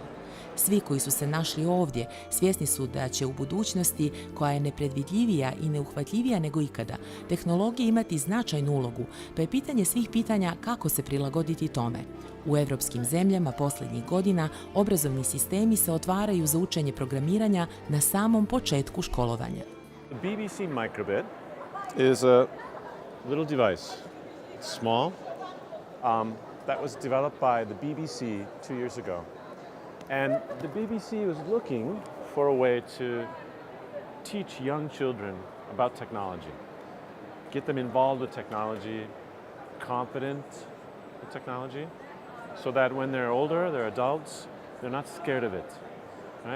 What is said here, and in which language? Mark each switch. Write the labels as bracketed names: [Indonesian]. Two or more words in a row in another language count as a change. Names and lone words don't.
[Bosnian] Svi koji su se našli ovdje svjesni su da će u budućnosti, koja je nepredvidljivija i neuhvatljivija nego ikada, tehnologije imati značajnu ulogu, pa je pitanje svih pitanja kako se prilagoditi tome. U evropskim zemljama posljednjih godina obrazovni sistemi se otvaraju za učenje programiranja na samom početku školovanja. [English] The BBC microbit is a little device. It's small. That was developed by the BBC 2 years ago. And the BBC was looking for a way to teach young children about technology, get them involved with technology, confident with technology, so that when they're older, they're adults, they're not scared of it, right?